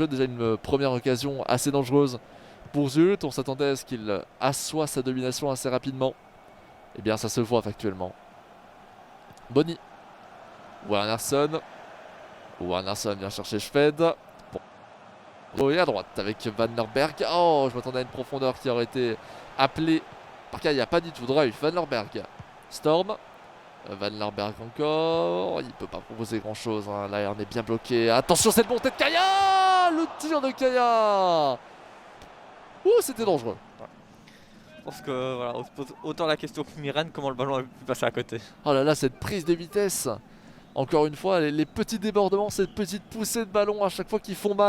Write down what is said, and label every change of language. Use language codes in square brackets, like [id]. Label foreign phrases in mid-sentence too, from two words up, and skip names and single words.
[fr] Déjà une première occasion assez dangereuse pour Zult. On s'attendait à ce qu'il assoie sa domination assez rapidement. Eh bien ça se voit factuellement. Bonny. Wernersson vient chercher Schved. Bon. Et à droite avec Van der Berg. Oh, je m'attendais à une profondeur qui aurait été appelée. Par cas, il n'y a pas du tout de Reuf. Van der Berg. Storm. Van der Berg encore. Il peut pas proposer grand chose. Hein. Là, on est bien bloqué. Attention, c'est le montée de Kaya. Le tir de Kaya. Ouh, c'était dangereux. Je pense que voilà, on se pose autant la question que Miran, comment le ballon a pu passer à côté. Oh là là, cette prise de vitesse. Encore une fois, les petits débordements, cette petite poussée de ballon à chaque fois qui font mal.